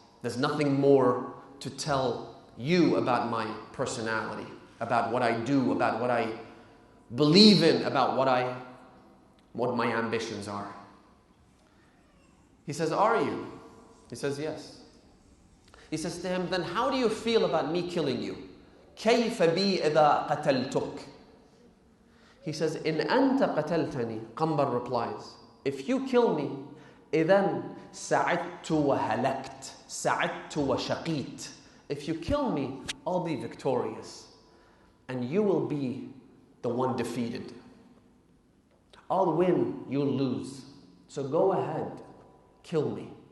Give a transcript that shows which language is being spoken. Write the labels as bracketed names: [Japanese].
[English] There's nothing more to tell you about my personality, about what I do, about what I believe in, about what my ambitions are. He says, "Are you?" He says, "Yes." He says to him, "Then how do you feel about me killing you?" [Arabic] كيف بي إذا قتلتك? [English] He says, [Arabic] إن أنت قتلتني. [English] Qambar replies, "If you kill me, [Arabic] إذن سعدت وهلكت سعدت وشقيت." [English] If you kill me, I'll be victorious, and you will be the one defeated. I'll win, you'll lose. So go ahead, kill me.